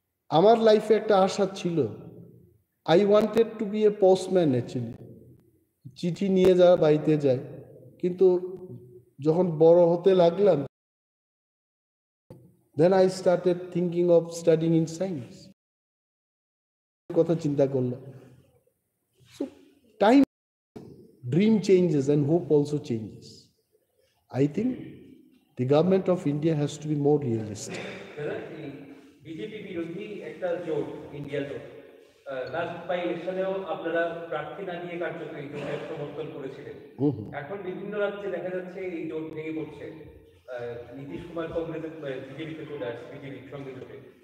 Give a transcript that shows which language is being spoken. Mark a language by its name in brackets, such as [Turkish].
[Bangla] আমার লাইফে একটা আশা ছিল, [English] I wanted to be a postman actually, [Bangla] চিঠি নিয়ে যাওয়া বাড়িতে যায়। কিন্তু যখন বড় হতে লাগলাম, [English] then I started thinking of studying in science, [Bangla] কথা চিন্তা করলাম। [English] So time, dream changes and hope also changes. I think the government of India has to be more realistic. [Bangla] BJP বিরোধী একটা জোট, ইন্ডিয়া জোট, লাস্ট বাই ইলেকশনেও আপনারা প্রার্থী না দিয়ে কার্যত এই জোটের সমর্থন করেছিলেন। এখন বিভিন্ন রাজ্যে দেখা যাচ্ছে এই জোট ভেঙে পড়ছে, নীতিশ কুমার কংগ্রেসের বিজেপিতে চলে আসছে, বিজেপির সঙ্গে জোটে।